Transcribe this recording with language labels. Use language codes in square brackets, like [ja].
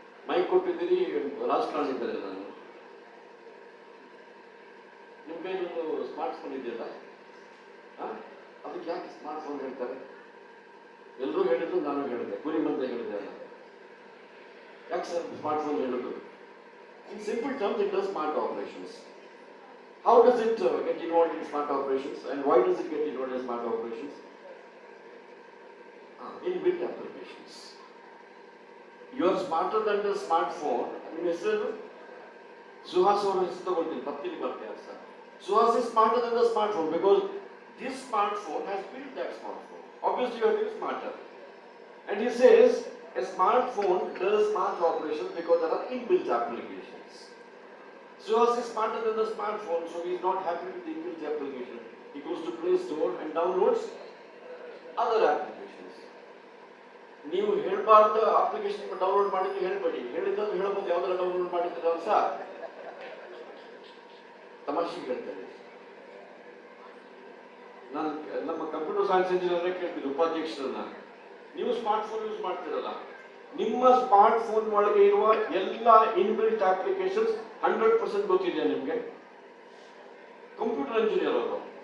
[kn] Mic ಕೊಟ್ಟಿದ್ದೀರಿ, ರಾಜಕಾರಣ ಇದ್ದಾರೆ. ನಾನು ನಿಮ್ಮ ಕೈಲೊಂದು ಸ್ಮಾರ್ಟ್ ಫೋನ್ ಇದೆಯಲ್ಲ, ಅದಕ್ಕೆ ಯಾಕೆ ಸ್ಮಾರ್ಟ್ ಫೋನ್ ಹೇಳ್ತಾರೆ? ಎಲ್ಲರೂ ಹೇಳಿದ್ರು, ನಾನು ಹೇಳಿದೆ, ಗುರಿ ಮಂತ್ರ ಹೇಳಿದೆ ಅಲ್ಲ. ಯಾಕೆ ಸರ್ ಸ್ಮಾರ್ಟ್ ಫೋನ್ ಹೇಳೋದು? [en] In simple terms, it does smart operations. How does it get involved in smart operations, and why does it get involved in smart operations? Inbuilt applications. You are smarter than the smartphone. [kn] ನಿಮ್ಮ ಹೆಸರು ಸುಹಾಸ್ ಅವರ ಹೆಸರು ತಗೊಳ್ತೀನಿ, ತಪ್ಪಿಲಿ ಬರ್ತೀಯ sir. [en] Suhas is smarter than the smartphone because this smartphone has built that smartphone. Obviously, you have to be smarter. And he says a smartphone does smart operations because there are inbuilt applications. Suhas is smarter than the smartphone, so he is not happy with the inbuilt application. He goes to Play Store and downloads other applications. [kn] ನೀವು ಹೇಳಬಾರ್ದು application download ಮಾಡಿದ್ರೆ ಹೇಳ್ಬೇಡಿ, ಹೇಳಿದ್ದನ್ನು ಹೇಳ್ಬೋದು. ಯಾವ್ದಾರ download ಮಾಡಿದ್ರೆ ಸಹ ತಮಾಷೆಗೆ ಹೇಳ್ತೇನೆ. ನಾನು ನಮ್ಮ ಕಂಪ್ಯೂಟರ್ ಸೈನ್ಸ್ ಇಂಜಿನಿಯರ್ ಕೇಳ್ತಿದ್ದೆ ಉಪಾಧ್ಯಕ್ಷರನ್ನ, ನೀವು ಸ್ಮಾರ್ಟ್ ಫೋನ್ ಯೂಸ್ ಮಾಡ್ತಿರಲ್ಲ, ನಿಮ್ಮ ಸ್ಮಾರ್ಟ್ ಫೋನ್ ಒಳಗೆ ಇರುವ ಎಲ್ಲ ಇನ್ಬಿಲ್ಟ್ ಅಪ್ಲಿಕೇಶನ್ಸ್ 100% ಗೊತ್ತಿದೆಯಾ ನಿಮ್ಗೆ? ಕಂಪ್ಯೂಟರ್ ಇಂಜಿನಿಯರ್ ಅವರು.